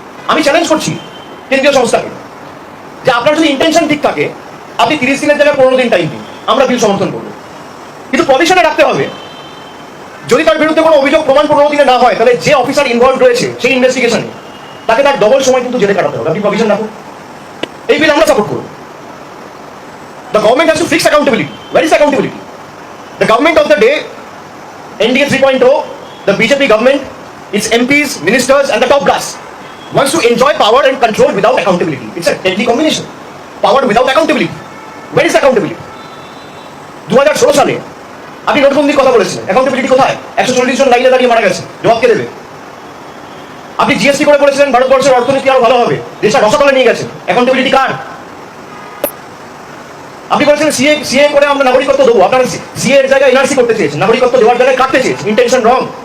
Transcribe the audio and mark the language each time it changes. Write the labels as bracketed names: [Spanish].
[Bangla] আমি চ্যালেঞ্জ করছি কেন্দ্রীয় সংস্থাকে যে আপনার যদি ইন্টেনশন ঠিক থাকে, আপনি 30 দিনের জায়গায় 15 দিন টাইম দিন, আমরা বিল সমর্থন করবো। কিন্তু প্রভিশনে রাখতে হবে, যদি তার বিরুদ্ধে কোনো অভিযোগ প্রমাণ 15 দিনে না হয়, তাহলে যে অফিসার ইনভলভ রয়েছে সেই ইনভেস্টিগেশনে তাকে তার ডবল সময় কিন্তু জেলে কাটাতে হবে। আপনি প্রভিশন রাখুন, এই বিল আমরা সাপোর্ট করব। [English] The government has to fix accountability. Where is accountability? The government of the day, NDA 3.0, the BJP government, its MPs, ministers and the top brass wants to enjoy power and control without accountability. It's a deadly combination. Power without accountability. Where is accountability? [Bangla] 2016 সালে আপনি নোটবন্দির কথা বলেছিলেন, accountability কোথায়? 140 জন লাইনে দাঁড়িয়ে মারা গেছে, জবাব কে দেবে? আপনি জিএসটি করে বলেছিলেন ভারতবর্ষের অর্থনীতি আরো ভালো হবে, দেশটা রসাতলে নিয়ে গেছেন, অ্যাকাউন্টেবিলিটি কার? আপনি বলেছিলেন সিএ করে আমরা নাগরিকত্ব দেবো, আপনারা সিএ এর জায়গায় এনআরসি করতে চেয়েছেন, নাগরিকত্ব দেওয়ার জায়গায় কাটতে চেয়েছেন। ইন্টেনশন রং।